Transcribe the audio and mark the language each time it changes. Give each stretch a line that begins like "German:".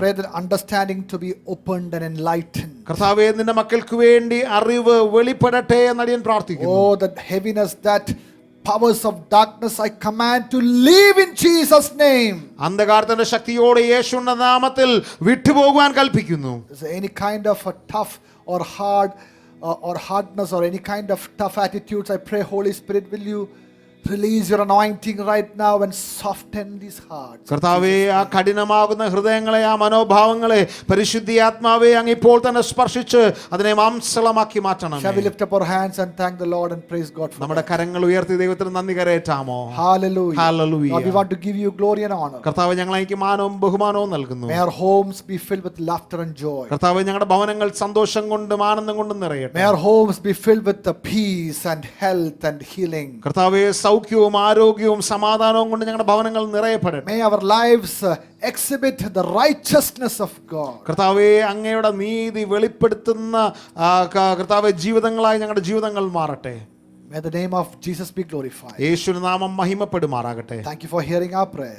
English: Pray that understanding to be opened and enlightened.
Malayalam: കർത്താവേ, നിന്റെ മക്കൾക്ക് വേണ്ടി അറിവ് വെളിപ്പെടട്ടെ എന്ന് അടിയൻ പ്രാർത്ഥിക്കുന്നു.
English: Oh, that heaviness, that powers of darkness, I command to leave in Jesus' name.
Malayalam: അന്ധകാരത്തിന്റെ ശക്തിയോടെ യേശുവിന്റെ നാമത്തിൽ വിട്ടുപോകുവാൻ കൽപ്പിക്കുന്നു.
English: Is there any kind of a tough or hard or hardness or any kind of tough attitudes? I pray, Holy Spirit, will you release your anointing right now and soften these hearts.
Malayalam: കർത്താവേ, ആ കഠിനമാകുന്ന ഹൃദയങ്ങളെ, ആ മനോഭാവങ്ങളെ പരിശുദ്ധാത്മാവേ അങ്ങ് ഇപ്പോൾ തന്നെ സ്പർശിച്ച് അതിനെ മാംസളമാക്കി മാറ്റണം.
English: Shall we lift up our hands and thank the Lord and praise God for
Malayalam: നമ്മുടെ
English: that?
Malayalam: കരങ്ങൾ ഉയർത്തി ദൈവത്തിന് നന്ദി കരയേറ്റാമോ?
English: Hallelujah. Hallelujah. Lord, we want to give you glory and honor.
Malayalam: കർത്താവ്, ഞങ്ങൾ എനിക്ക് മാനവും ബഹുമാനവും നൽകുന്നു.
English: May our homes be filled with laughter and joy.
Malayalam: കർത്താവ്, ഞങ്ങളുടെ ഭവനങ്ങൾ സന്തോഷം കൊണ്ടും ആനന്ദം കൊണ്ടും നിറയട്ടെ.
English: May our homes be filled with the peace and health and healing.
Malayalam: കർത്താവേ, സൗഖ്യവും ആരോഗ്യവും സമാധാനവും കൊണ്ട് ഞങ്ങളുടെ ഭവനങ്ങൾ നിറയപ്പെടട്ടെ.
English: May our lives exhibit the righteousness of God.
Malayalam: കർത്താവേ, അങ്ങയുടെ നീതി വെളിപ്പെടുത്തുന്ന കർത്താവേ ജീവിതങ്ങളായി ഞങ്ങളുടെ ജീവിതങ്ങൾ മാറട്ടെ.
English: May the name of Jesus be glorified.
Malayalam: യേശുവിന്റെ നാമം മഹിമപ്പെടുമാറാകട്ടെ.
English: Thank you for hearing our prayers.